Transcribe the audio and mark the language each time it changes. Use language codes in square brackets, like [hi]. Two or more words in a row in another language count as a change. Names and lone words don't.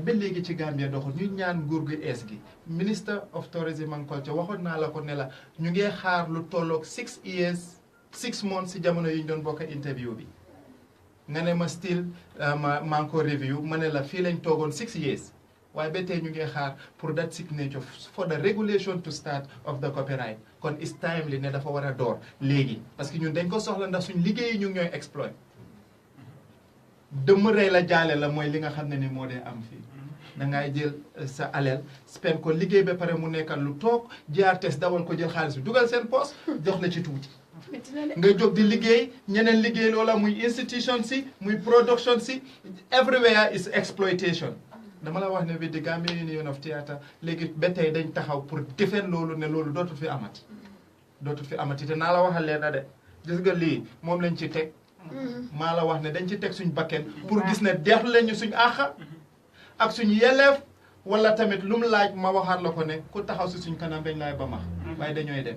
[wo] ba léegi ci Gambia doxul ñu ñaan nguur gu ees gi [en] Minister of Tourism and Culture [wo] waxoon naa la ko ne la ñu ngi xaar lu tolloog 6 months si jamono yi ñu doon bokk interview bi nga ne ma still maa ngi ko review ma ne la fii lañ toogoon 6 years waaye ba tey ñu ngi xaar pour [en] that signature for the regulation to start of the copyright [wo] kon [en] it's timely [wo] ne dafa war a door léegi [fr] parce que [wo] ñun dañ ko soxla ndax suñ liggéeyi ñu ngi ñooy exploit dëmm rey la jaale la mooy li nga xam ne ni moo dee am fii da ngay jël sa alal spend ko liggéey ba pare mu nekkal lu toog GRTS dawal ko jël xaalis bi dugal seen poche jox la ci tuuti nga jóg di liggéey ñeneen liggéey loola muy institution si muy production si [en] everywhere is exploitation [wo] dama la wax ne bi di Gambia Union of Theatre léegi ba tey dañ taxaw pour defeen loolu ne loolu dootul fi amati te naa la waxal leen na de gis nga lii moom lañ ci teg maa la wax ne dañ ci teg suñ bakken pour gis ne deex lañu suñ àqa ak suñ yelleef wala tamit lu mu laaj ma waxaat la ko ne ku taxaw si suñ kanam dañ laay ba max waaye dañooy dem